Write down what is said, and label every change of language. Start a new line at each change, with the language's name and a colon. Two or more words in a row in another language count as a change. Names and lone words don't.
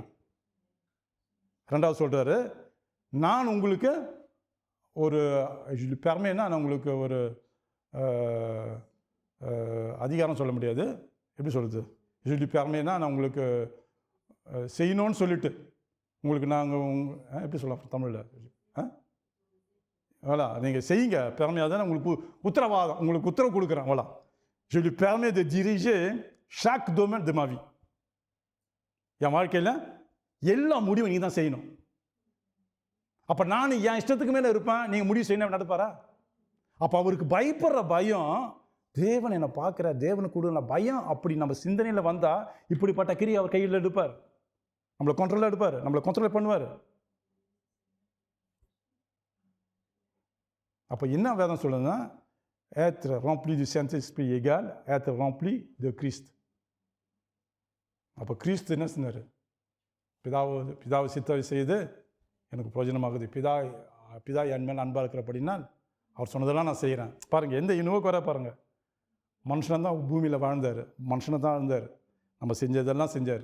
Tamil: ரெண்டாவது சொல்கிறாரு, நான் உங்களுக்கு ஒரு பெருமைன்னா நான் உங்களுக்கு ஒரு அதிகாரம் சொல்ல முடியாது, எப்படி சொல்கிறது, பெருமைன்னா நான் உங்களுக்கு செய்யணும்னு சொல்லிட்டு உங்களுக்கு நாங்கள் எப்படி சொல்லலாம் தமிழில், voilà நீங்கள் செய்யுங்க, பெருமையாக தான் உங்களுக்கு உத்தரவாதம், உங்களுக்கு உத்தரவு கொடுக்குறேன்.
French: voilà je lui permets de diriger chaque domaine de ma vie.
Tamil: என் வாழ்க்கையில் எல்லா முடிவும் நீங்கள் தான் செய்யணும். அப்போ நான் என் இஷ்டத்துக்கு மேலே இருப்பேன், நீங்கள் முடிவு செய்யணும் நடப்பாரா? அப்போ அவருக்கு பயப்படுற பயம், தேவன் என்னை பார்க்குற, தேவனுக்கு கொடுக்குற பயம், அப்படி நம்ம சிந்தனையில் வந்தால் இப்படிப்பட்ட கிரியை அவர் கையில் எடுப்பார், நம்மளை கண்ட்ரோலில் எடுப்பார், நம்மளை கண்ட்ரோல் பண்ணுவார். அப்போ என்ன வேதம் சொல்லுதுன்னா,
French: être rempli du Saint-Esprit égale être rempli de Christ.
Tamil: அப்போ கிறிஸ்து என்ன சொன்னார்? பிதாவை சித்தத்தை செய்து எனக்கு பிரயோஜனமாகுது, பிதா என் மேல் அன்பாக இருக்கிறபடினா அவர் சொன்னதெல்லாம் நான் செய்கிறேன். பாருங்கள், எந்த இணுவுக்கு வர பாருங்கள், மனுஷனை தான் பூமியில் வாழ்ந்தார், மனுஷனை தான் இருந்தார், நம்ம செஞ்சதெல்லாம் செஞ்சார்.